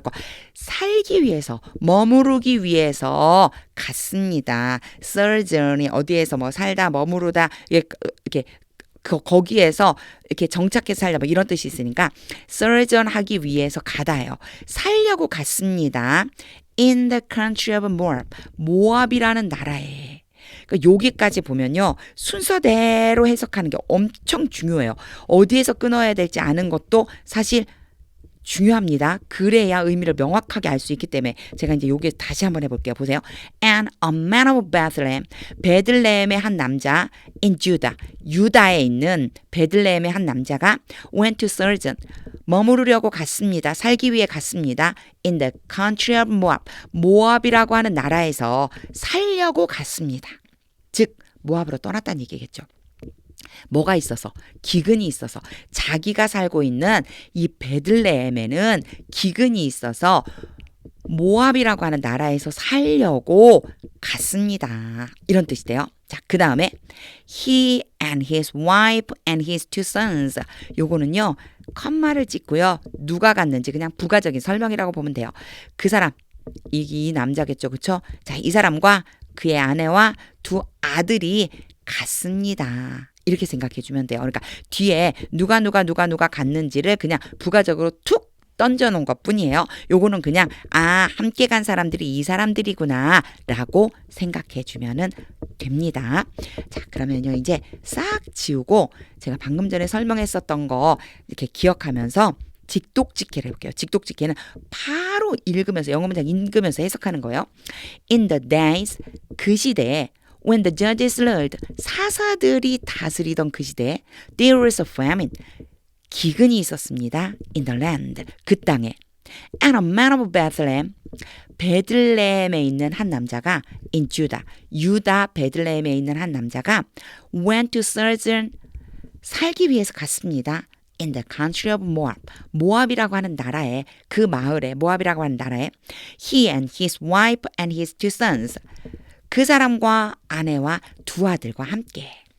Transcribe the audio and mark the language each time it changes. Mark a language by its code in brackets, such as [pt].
[ko] 그래서 살기 위해서, 머무르기 위해서 갔습니다. surgeon이 어디에서 뭐 살다, 머무르다, 이렇게 거기에서 이렇게 정착해서 살다 뭐 이런 뜻이 있으니까 surgeon 하기 위해서 가다예요. 살려고 갔습니다. [en] In the country of Moab, [ko] 모압이라는 나라에. 그러니까 여기까지 보면요. 순서대로 해석하는 게 엄청 중요해요. 어디에서 끊어야 될지 아는 것도 사실 중요합니다. 그래야 의미를 명확하게 알 수 있기 때문에 제가 이제 여기 다시 한번 해볼게요. 보세요. [en] And a man of Bethlehem, [ko] 베들레헴의 한 남자 [en] in Judah, [ko] 유다에 있는 베들레헴의 한 남자가 [en] went to surgeon, [ko] 머무르려고 갔습니다. 살기 위해 갔습니다. [en] In the country of Moab, [ko] 모압이라고 하는 나라에서 살려고 갔습니다. 즉 모압으로 떠났다는 얘기겠죠. 뭐가 있어서? 기근이 있어서. 자기가 살고 있는 이 베들레헴에는 기근이 있어서 모압이라고 하는 나라에서 살려고 갔습니다. 이런 뜻이 돼요. 자, 그 다음에 [en] he and his wife and his two sons. [ko] 요거는요. 컴마를 찍고요. 누가 갔는지 그냥 부가적인 설명이라고 보면 돼요. 그 사람, 이 남자겠죠. 그쵸? 자, 이 사람과 그의 아내와 두 아들이 갔습니다. 이렇게 생각해 주면 돼요. 그러니까 뒤에 누가 갔는지를 그냥 부가적으로 툭 던져놓은 것 뿐이에요. 요거는 그냥 함께 간 사람들이 이 사람들이구나 라고 생각해 주면은 됩니다. 자, 그러면요 이제 싹 지우고 제가 방금 전에 설명했었던 거 이렇게 기억하면서 직독직해를 해볼게요. 직독직해는 바로 읽으면서 영어 문장 읽으면서 해석하는 거예요. [en] In the days, [ko] 그 시대에 [en] when the judges ruled, [ko] 사사들이 다스리던 그 시대에 [en] there was a famine, [ko] 기근이 있었습니다. [en] In the land, [ko] 그 땅에. [en] And a man of Bethlehem, [ko] 베들레헴에 있는 한 남자가 [en] in Judah, [ko] 유다 베들레헴에 있는 한 남자가 [en] went to sojourn, [ko] 살기 위해서 갔습니다. [en] In the country of Moab, [ko] 모압이라고 하는 나라에, 그 마을에, 모압이라고 하는 나라에 [en] he and his wife and his two sons, [ko] 그 사람과 아내와 두 아들과 함께.